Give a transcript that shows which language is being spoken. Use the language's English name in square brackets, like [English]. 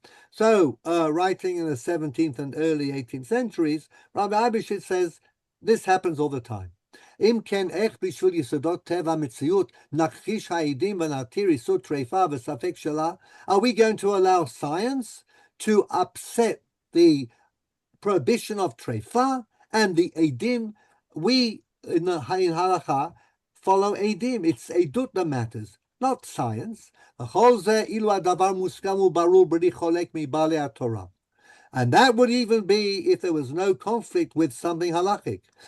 [English] So, writing in the 17th and early 18th centuries, Rabbi Eibeshitz says this happens all the time. [Hebrew] אם כן, איך בשביל יסודות טבע המציאות נכחיש העדים ונתיר יסוד טרפה וספק שלה? [English] Are we going to allow science to upset the prohibition of trefa and the edim? We, in halacha, follow edim. It's edut that matters, not science. [Hebrew] וכל זה אילו הדבר מוסכם וברור בלי חולק מבעלי התורה. [English] And that would even be if there was no conflict with something halachic.